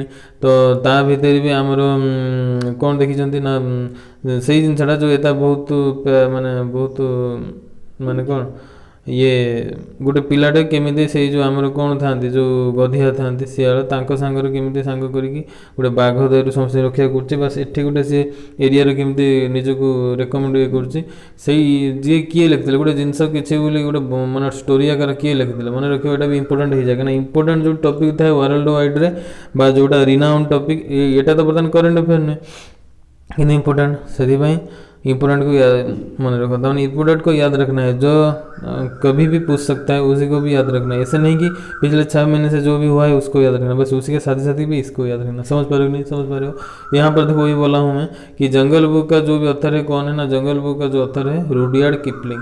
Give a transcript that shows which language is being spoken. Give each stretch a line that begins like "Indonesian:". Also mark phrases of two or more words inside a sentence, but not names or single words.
Odia: ତ ତା ଭିତରେ ବି ଆମର କ'ଣ ଦେଖିଛନ୍ତି ନା, ସେଇ ଜିନିଷଟା ଯେଉଁ ଏଟା ବହୁତ ମାନେ କ'ଣ, ଇଏ ଗୋଟେ ପିଲାଟେ କେମିତି ସେଇ ଯେଉଁ ଆମର କ'ଣ ଥାନ୍ତି, ଯେଉଁ ଗଧିଆ ଥାନ୍ତି ଶିଆଳ, ତାଙ୍କ ସାଙ୍ଗରେ କେମିତି ସାଙ୍ଗ କରିକି ଗୋଟେ ବାଘ ଦାଉରୁ ସମସ୍ତେ ରକ୍ଷା କରୁଛି, ବାସ୍ ଏଠି ଗୋଟେ ସେ ଏରିଆରେ କେମିତି ନିଜକୁ ରେକମେଣ୍ଡ କରୁଛି। ସେଇ ଯିଏ କିଏ ଲେଖିଥିଲେ ଗୋଟେ ଜିନିଷ କିଛି ବୋଲି ଗୋଟେ ମାନେ ଷ୍ଟୋରି ଆକାର କିଏ ଲେଖିଥିଲେ ମନେ ରଖିବ, ଏଇଟା ବି ଇମ୍ପୋର୍ଟାଣ୍ଟ ହେଇଯାଏ। କାହିଁକିନା ଇମ୍ପୋର୍ଟାଣ୍ଟ ଯେଉଁ ଟପିକ୍ ଥାଏ
English: world wide
Odia: ବା ଯେଉଁଟା ରିନାଉଣ୍ଡ ଟପିକ୍, ଏଇଟା ତ ବର୍ତ୍ତମାନ
English: current affair
Odia: ନୁହେଁ କିନ୍ତୁ इम्पोर्टेंट, ସେଥିପାଇଁ
Hindi: इम्पोर्टेंट को मन रखो। तो इम्पोर्टेंट को याद रखना है, जो कभी भी पूछ सकता है उसी को भी याद रखना है। ऐसे नहीं कि पिछले 6 महीने से जो भी हुआ है उसको याद रखना, बस उसी के साथ ही भी इसको याद रखना। समझ पा रहे हो नहीं समझ पा रहे हो? यहाँ पर देखो, वही बोला हूँ मैं कि जंगल बुक का जो भी ऑथर है कौन है ना, जंगल बुक का जो ऑथर है रुडयार्ड किपलिंग।